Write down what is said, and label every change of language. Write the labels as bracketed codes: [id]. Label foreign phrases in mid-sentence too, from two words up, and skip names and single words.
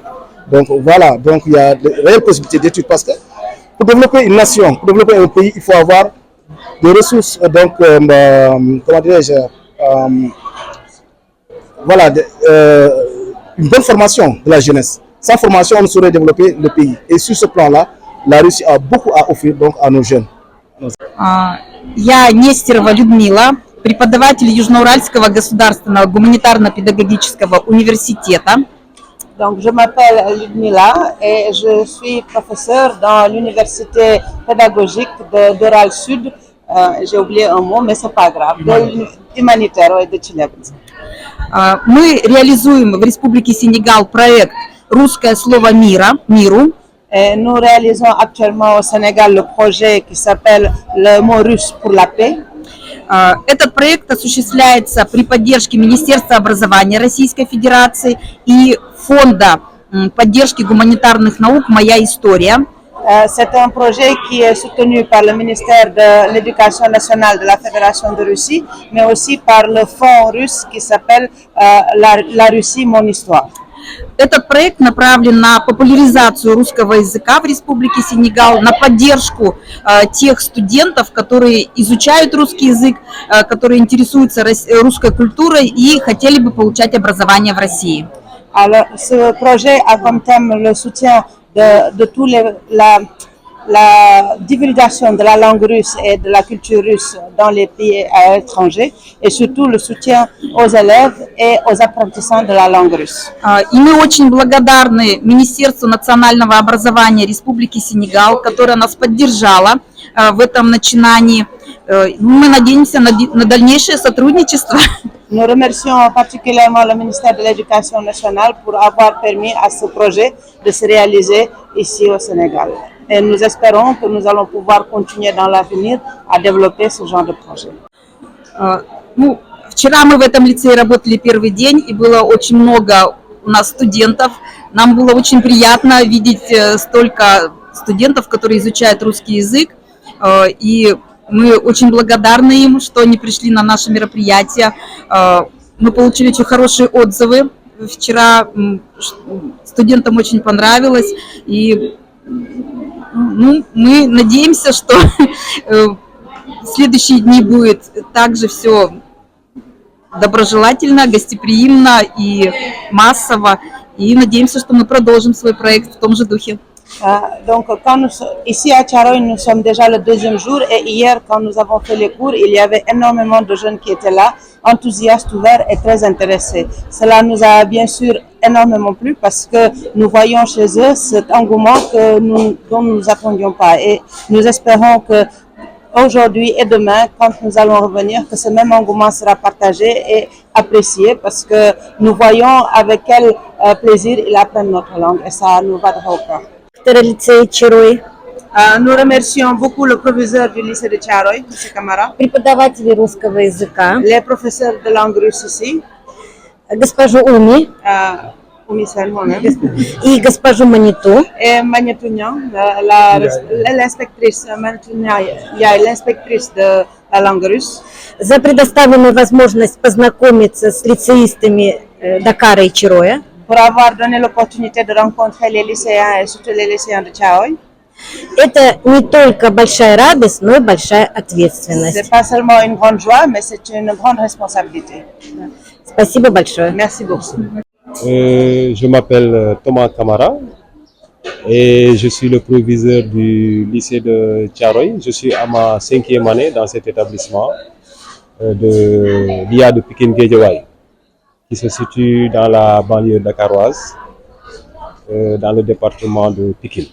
[fr] Donc voilà, donc il y a de réelles possibilités d'études, parce que pour développer une nation, pour développer un pays, il faut avoir des ressources, donc comment dirais-je, voilà, une bonne formation de la jeunesse. Sans formation, on ne saurait développer le pays. Et sur ce plan-là, la Russie a beaucoup à offrir donc à nos jeunes. [ru] Я Нестерова Людмила, преподаватель Южноуральского государственного гуманитарно-педагогического университета. [fr] Donc, je m'appelle Ludmila et je suis professeure dans l'université pédagogique d'Ural Sud. J'ai oublié un mot, mais c'est pas grave. Humanitaire de Tcheliabinsk. [ru] Мы реализуем в Республике Сенегал проект «Русское слово миру». [fr] Et nous réalisons actuellement au Sénégal le projet qui s'appelle «Le mot russe pour la paix». [ru] Этот проект осуществляется при поддержке Министерства образования Российской Федерации и Фонда поддержки гуманитарных наук «Моя история». [fr] C'est un projet qui est soutenu par le ministère de l'Éducation nationale de la Fédération de Russie, mais aussi par le fonds russe qui s'appelle la Russie, mon histoire. [ru] Этот проект направлен на популяризацию русского языка в Республике Сенегал, на поддержку тех студентов, которые изучают русский язык, которые интересуются русской культурой и хотели бы получать образование в России. [fr] Alors, ce projet a comme thème le soutien de tous la divulgation de la langue russe et de la culture russe dans les pays à l'étranger et surtout le soutien aux élèves et aux apprentissages de la langue russe. [ru] И мы очень благодарны Министерству национального образования Республики Сенегал, которое нас поддержало в этом начинании. Мы надеемся на дальнейшее сотрудничество. [fr] Nous remercions particulièrement le ministère de l'Éducation nationale pour avoir permis à ce projet de se réaliser ici au Sénégal. Et nous espérons que nous allons pouvoir continuer dans l'avenir à développer ce genre de projet. [ru] Ну, вчера мы в этом лицее работали первый день, и было очень много у нас студентов. Нам было очень приятно видеть столько студентов, которые изучают русский язык. И мы очень благодарны им, что они пришли на наше мероприятие. Мы получили очень хорошие отзывы. Вчера студентам очень понравилось. И ну, мы надеемся, что в следующие дни будет также все доброжелательно, гостеприимно и массово. И надеемся, что мы продолжим свой проект в том же духе. [fr] Donc, ici à Thiaroye, nous sommes déjà le deuxième jour et hier, quand nous avons fait les cours, il y avait énormément de jeunes qui étaient là, enthousiastes, ouverts et très intéressés. Cela nous a bien sûr énormément plu parce que nous voyons chez eux cet engouement dont nous nous attendions pas. Et nous espérons que aujourd'hui et demain, quand nous allons revenir, que ce même engouement sera partagé et apprécié parce que nous voyons avec quel plaisir ils apprennent notre langue et ça nous va droit au cœur. Nous remercions beaucoup le professeur du lycée de Thiaroye, M. Kamara, [ru] преподаватели русского языка, [fr] les professeurs de langue russe ici, [ru] госпожу Уми [fr] Oumi Sène moi-même, [ru] и госпожу Маниту. [fr] et Magnetou Niang, l'inspectrice Magnetou Niang, l'inspectrice de la langue russe, [ru] За предоставленную возможность познакомиться с лицеистами Дакара и Чироя. [fr] pour avoir donné l'opportunité de rencontrer les lycéens et surtout les lycéens de Thiaroye. [ru] Это не только большая радость, но и большая [fr] Ce n'est [ru] ответственность. [fr] pas seulement une grande joie, mais c'est une grande responsabilité. [ru] Спасибо большое. [fr] Merci beaucoup. Je m'appelle Thomas Kamara et je suis le proviseur du lycée de Thiaroye. Je suis à ma 5e année dans cet établissement de l'IA de Pikine Guédiawaye qui se situe dans la banlieue dakaroise, dans le département de Pikine.